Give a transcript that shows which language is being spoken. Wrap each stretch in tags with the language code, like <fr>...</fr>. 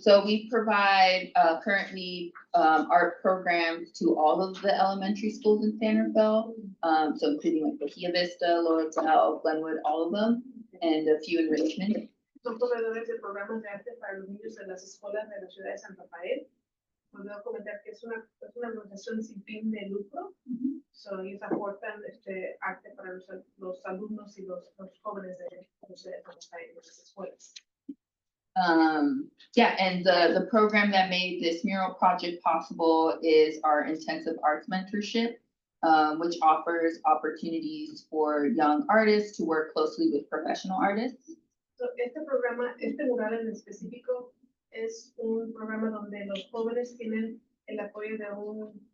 <en>So we provide currently art programs to all of the elementary schools in San Rafael. So including like Bahia Vista, Laurel, Glenwood, all of them, and a few in Richmond.</en> <es>Son proveedores de programas de arte para los niños en las escuelas de la ciudad de San Rafael. Puedo comentar que es una organización sin fin de lucro. So, ellos aportan arte para los alumnos y los jóvenes de la ciudad de San Rafael en las escuelas.</es> <en>Yeah, and the program that made this mural project possible is our intensive arts mentorship, which offers opportunities for young artists to work closely with professional artists.</en> <es>So, este mural en específico es un programa donde los jóvenes tienen el apoyo de un</es>